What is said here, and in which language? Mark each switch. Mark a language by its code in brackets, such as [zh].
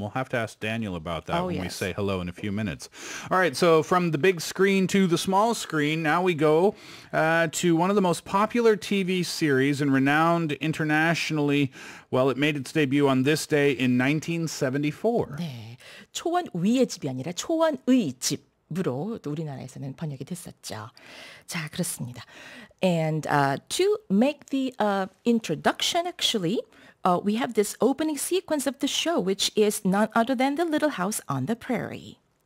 [en] We'll have to ask Daniel about that when we say hello in a few minutes. All right, so from the big screen to the small screen, now we go to one of the most popular TV series and renowned internationally. Well, it made its debut on this day in 1974. [ko] 네, 초원 위의 집이 아니라 초원의 집으로 또 우리나라에서는 번역이 됐었죠. 자, 그렇습니다. [en] And to make the introduction, actually, we have this opening sequence of the show, which is none other than The Little House on the Prairie.